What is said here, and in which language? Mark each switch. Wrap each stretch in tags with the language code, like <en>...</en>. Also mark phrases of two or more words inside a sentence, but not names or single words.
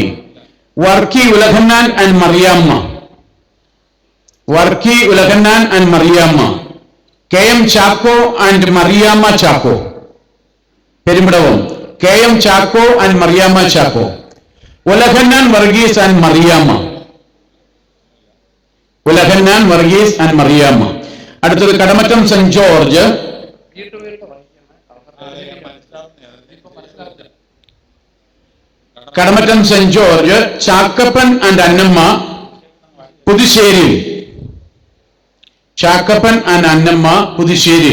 <en>Varki Ulaghannan and Mariamma. Varki Ulaghannan and Mariamma. KM Chako and Mariamma Chako. Perimbadavam. KM Chako and Mariamma Chako. Ulaghannan Varghese and Mariamma. Ulaghannan Varghese and Mariamma.</en> <ml>അടുത്തത് കടമറ്റം സെന്റ് ജോർജ്. കടമറ്റം സെന്റ് ജോർജ് ചാക്കപ്പൻ ആൻഡ് അന്നമ്മ പുതുശ്ശേരി. ചാക്കപ്പൻ ആൻഡ് അന്നമ്മ പുതുശ്ശേരി.</ml>